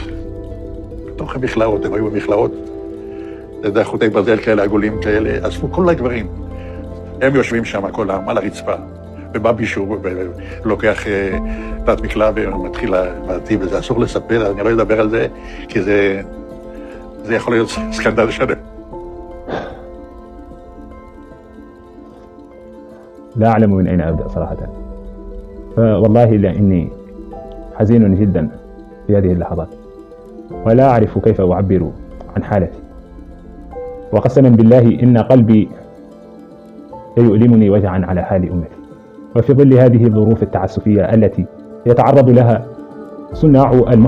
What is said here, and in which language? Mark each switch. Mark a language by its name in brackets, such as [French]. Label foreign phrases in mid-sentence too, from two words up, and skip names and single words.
[Hebrew] בתוך המכלאות, הם היו במכלאות, אתה יודע, חוטי ברזל כאלה, עגולים כאלה, אספו כל הגברים. הם יושבים שם, כל העם, על הרצפה, ובא בישור, ולוקח תת מקלע ומתחיל להטיב, וזה אסור לספר, אני לא אדבר על זה, כי זה יכול להיות סקנדל שלם. [Arabic] لا أعلم من أين أبدأ صراحة. فوالله إني حزين جدا في هذه اللحظات، ولا أعرف كيف أعبر عن حالتي. وقسما بالله إن قلبي يؤلمني وجعا على حال أمتي، وفي ظل هذه الظروف التعسفية التي يتعرض لها صناع